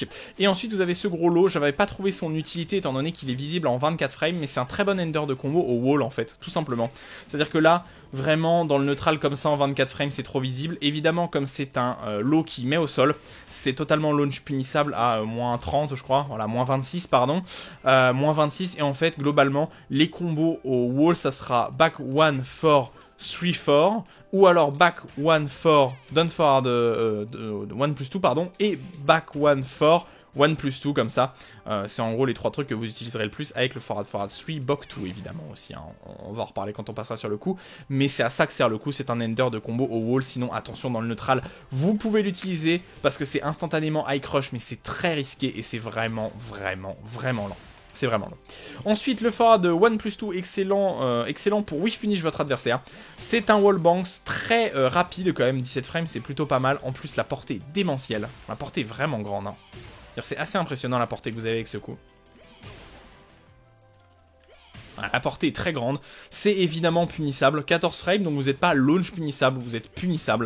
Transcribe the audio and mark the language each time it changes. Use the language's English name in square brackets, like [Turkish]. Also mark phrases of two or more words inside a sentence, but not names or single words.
[French] Et ensuite, vous avez ce gros lot. J'avais pas trouvé son utilité étant donné qu'il est visible en 24 frames, mais c'est un très bon ender de combo au wall, en fait, tout simplement. C'est-à-dire que là, vraiment, dans le neutral comme ça en 24 frames, c'est trop visible. Évidemment, comme c'est un lot qui met au sol, c'est totalement launch punissable à -30, je crois. Voilà, -26, pardon. -26, et en fait, globalement, les combos au wall, ça sera back 1 for 3-4, ou alors [English] back 1-4, down forward 1+2, [French] pardon, et back 1-4, 1+2, comme ça. C'est en gros les 3 trucs que vous utiliserez le plus avec le forward 3, back 2 évidemment aussi, hein. On va en reparler quand on passera sur le coup, mais c'est à ça que sert le coup, c'est un ender de combo au wall. Sinon attention, dans le neutral, vous pouvez l'utiliser parce que c'est instantanément [English] high crush, [French] mais c'est très risqué et c'est vraiment lent. C'est vraiment long. Ensuite, le forward de 1+2, excellent pour [English] wish punish [French] votre adversaire. C'est un [English] wall bounce [French] très rapide quand même, 17 frames, c'est plutôt pas mal. En plus, la portée est démentielle. La portée est vraiment grande, hein. C'est assez impressionnant la portée que vous avez avec ce coup. Voilà, la portée est très grande. C'est évidemment punissable. 14 frames, donc vous n'êtes pas launch punissable, vous êtes punissable.